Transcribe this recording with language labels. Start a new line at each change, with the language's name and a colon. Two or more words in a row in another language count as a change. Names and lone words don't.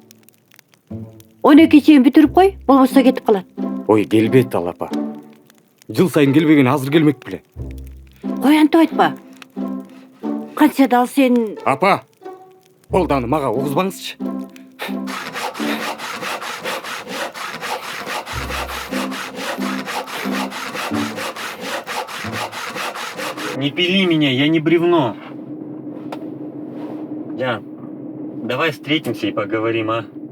Kyrgyz: 12 чейин бүтүрүп кой, болбосо кетип калат. Ой, келбейт ал апа. Жыл сайын келбеген азыр келмек беле. Кой антип айтпа. Канча дал сен... Апа, болду аны мага угузбаңызчы.
Russian: Не пили меня, я не бревно. Ян, давай встретимся и поговорим, а?